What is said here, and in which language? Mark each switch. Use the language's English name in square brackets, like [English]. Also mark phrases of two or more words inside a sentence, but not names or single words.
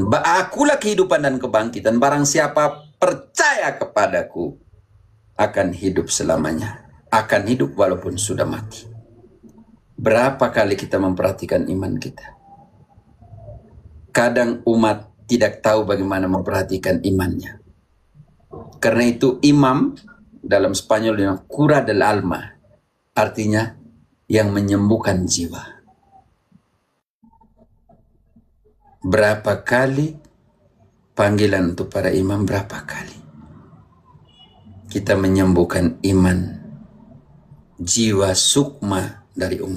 [Indonesian] Akulah kehidupan dan kebangkitan. Barang siapa percaya kepadaku akan hidup selamanya. Akan hidup walaupun sudah mati. Berapa kali kita memperhatikan iman kita? Kadang umat tidak tahu bagaimana memperhatikan imannya. Karena itu imam dalam Spanyol yang [Spanish] cura del alma, [Indonesian] artinya yang menyembuhkan jiwa. Berapa kali panggilan untuk para imam, berapa kali kita menyembuhkan iman, jiwa sukma dari umat.